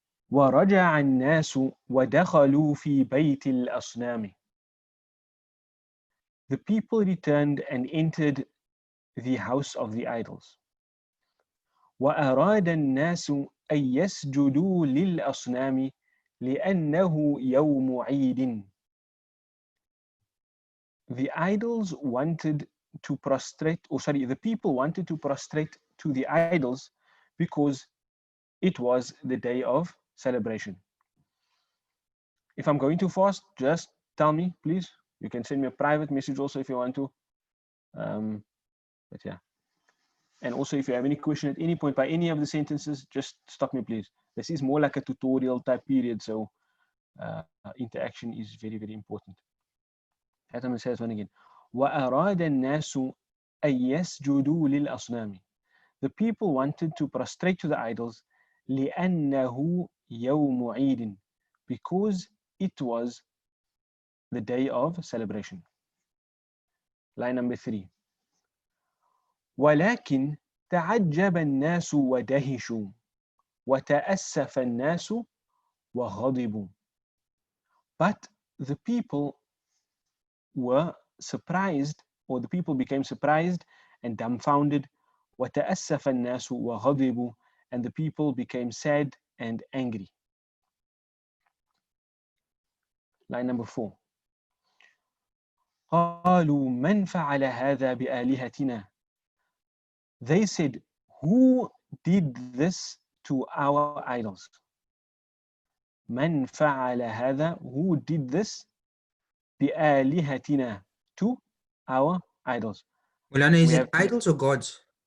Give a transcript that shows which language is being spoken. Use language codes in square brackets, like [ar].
[ar] ورجع الناس ودخلوا في بيت الأصنام. [en] The people returned and entered the house of the idols. [ar] وأراد الناس أن يسجدوا للأصنام لأنه يوم عيد. [en] The idols wanted to prostrate, the people wanted to prostrate to the idols because it was the day of celebration. If I'm going too fast, just tell me, please. You can send me a private message also if you want to. But yeah. And also, if you have any question at any point by any of the sentences, just stop me, please. This is more like a tutorial type period, so interaction is very, very important. I'm going to say this one again. [ar] وَأَرَادَ النَّاسُ أَن يَسْجُدُوا لِلْأَصْنَامِ. [en] The people wanted to prostrate to the idols [ar] لِأَنَّهُ يَوْمُ عِيدٍ, [en] because it was the day of celebration. Line number 3. [ar] ولكن تعجب الناس ودهشوا وتأسف الناس وغضبوا. [en] But the people were surprised, or the people became surprised and dumbfounded. [ar] وتأسف الناس وغضبوا, [en] and the people became sad and angry. Line number 4. [ar] قالوا من فعل هذا بآلهتنا. [en] They said, who did this to our idols? [ar] من فعل هذا, [en] who did this [ar] بآلهتنا, [en] to our idols. Mulana, is it idols or gods?